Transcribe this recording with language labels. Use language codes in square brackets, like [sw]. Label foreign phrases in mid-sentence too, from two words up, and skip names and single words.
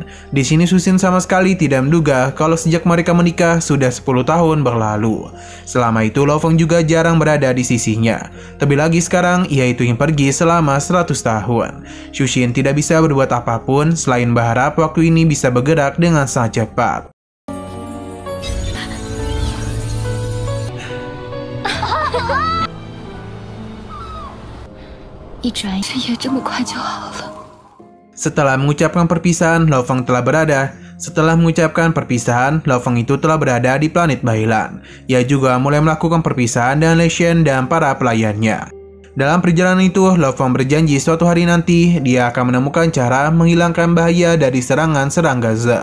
[id] Di sini Xu Xin sama sekali tidak menduga kalau sejak mereka menikah sudah 10 tahun berlalu. Selama itu Lao Feng juga jarang berada di sisinya. Terlebih lagi sekarang, ia itu ingin pergi selama 100 tahun. Xu Xin tidak bisa berbuat apapun selain berharap waktu ini bisa bergerak dengan sangat cepat. [zh] 一转眼也这么快就好了。 [id] Setelah mengucapkan perpisahan, Lao Feng itu telah berada di planet Bailan. Ia juga mulai melakukan perpisahan dengan Lei Shan dan para pelayannya. Dalam perjalanan itu, Lao Feng berjanji suatu hari nanti dia akan menemukan cara menghilangkan bahaya dari serangan serangga Zerg.